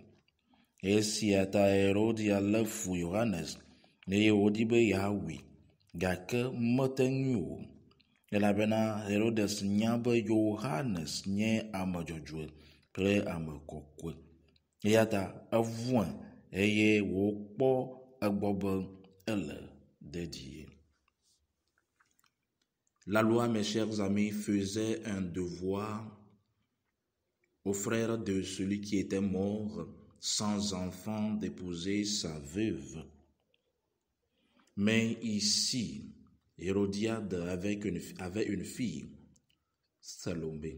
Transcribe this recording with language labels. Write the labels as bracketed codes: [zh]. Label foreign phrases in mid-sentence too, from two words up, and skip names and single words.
[ee] Esia ta Herodia lé fu Yohanes eye wòdi be yeawui, gake mete ŋui o, elabena Herodes nya be Yohanes nye ame dzɔdzɔe kple ame kɔkɔe, eya ta evɔ̃e eye wòkpɔ egbɔ be ele dédié. [fr] La loi, mes chers amis, faisait un devoir au frère de celui qui était mort sans enfant d'épouser sa veuve. Mais ici, Hérodiade avait une fille, Salomé.